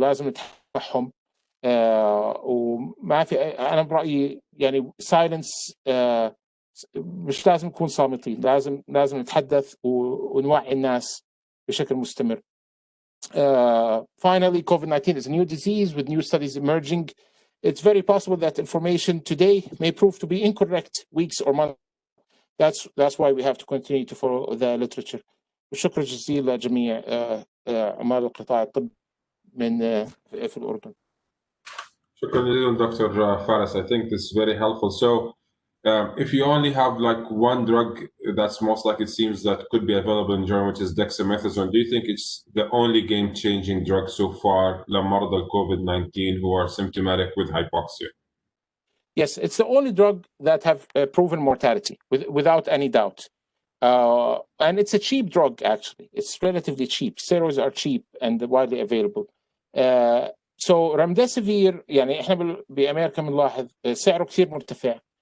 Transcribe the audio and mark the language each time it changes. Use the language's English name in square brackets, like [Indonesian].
[Arabic] لازم نتابعهم وما في أنا برأيي يعني silence مش لازم نكون صامتين، لازم نتحدث ونوعي الناس بشكل مستمر. [English] Finally, COVID-19 is a new disease with new studies emerging. It's very possible that information today may prove to be incorrect weeks or months. That's why we have to continue to follow the literature. [Arabic] وشكرا جزيلا لجميع عمال القطاع الطبي من في الأردن. شكرا جزيلا Dr. Faris. [English] I think this is very helpful. So if you only have like one drug that's most likely it seems that could be available in Germany, which is dexamethasone, do you think it's the only game-changing drug so far [Arabic] لمرضى [English] COVID-19 who are symptomatic with hypoxia? Yes, it's the only drug that have proven mortality without any doubt. And it's a cheap drug, actually. It's relatively cheap. Steroids are cheap and widely available. [Arabic] So Remdesivir, يعني احنا بأمريكا بنلاحظ سعره كثير مرتفع.